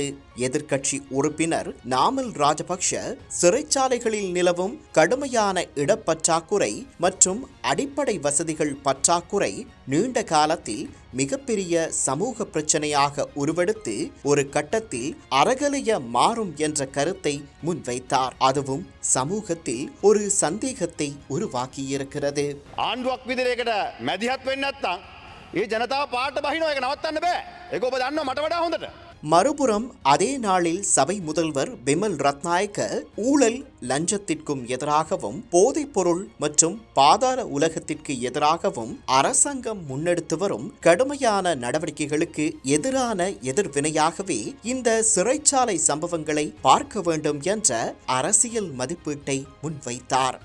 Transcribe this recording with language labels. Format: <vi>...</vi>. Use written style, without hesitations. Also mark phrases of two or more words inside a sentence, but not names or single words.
<ta>எதிர்க்கட்சி உறுப்பினர் நாமல் ராஜபக்ஷ சிறைச்சாலைகளில் நிலவும் கடுமையான இடப்பற்றாக்குறை மற்றும் அடிப்படை வசதிகள் பற்றாக்குறை நீண்ட காலத்தில் மிகப்பெரிய சமூக பிரச்சனையாக உருவெடுத்து ஒரு கட்டத்தில் அறகலைய மாறும் என்ற கருத்தை முன்வைத்தார். அதுவும் சமூகத்தில் ஒரு சந்தேகத்தை உருவாக்கியிருக்கிறது.</ta> <si>ආණ්ඩුවක් විදිහකට මැදිහත් වෙන්නේ නැත්නම් ඒ ජනතාව පාට බහිනවා. ඒක නවත්තන්න බෑ. ඒක ඔබ දන්නවා මට වඩා හොඳට.</si> <ta>மறுபுறம் அதே நாளில் சபை முதல்வர் பிமல் ரத்நாயக்க ஊழல் லஞ்சத்திற்கும் எதிராகவும் போதைப் பொருள் மற்றும் பாதாள உலகத்திற்கு எதிராகவும் அரசாங்கம் முன்னெடுத்து வரும் கடுமையான நடவடிக்கைகளுக்கு எதிரான எதிர்வினையாகவே இந்த சிறைச்சாலை சம்பவங்களை பார்க்க வேண்டும் என்ற அரசியல் மதிப்பீட்டை முன்வைத்தார்.</ta>